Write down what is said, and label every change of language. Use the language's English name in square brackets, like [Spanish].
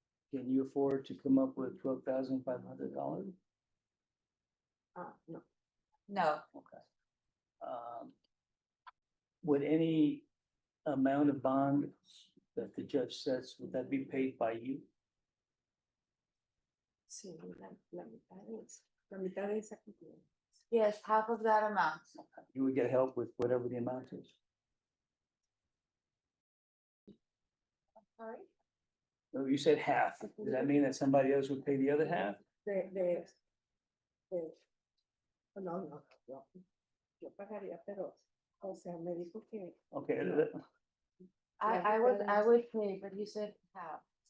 [English] Can you afford to come up with $12,500? No. No. Okay. Would any amount of bond that the judge sets, would that be paid by you? [Spanish] Sí, la mitad de esa cantidad. [English] Yes, half of that amount. You would get help with whatever the amount is. Sorry? No, you said half. Does that mean that somebody else would pay the other half? No. [Spanish] Yo pagaría, pero, o sea, me dijo que. [English] Okay. I would pay, but you said half.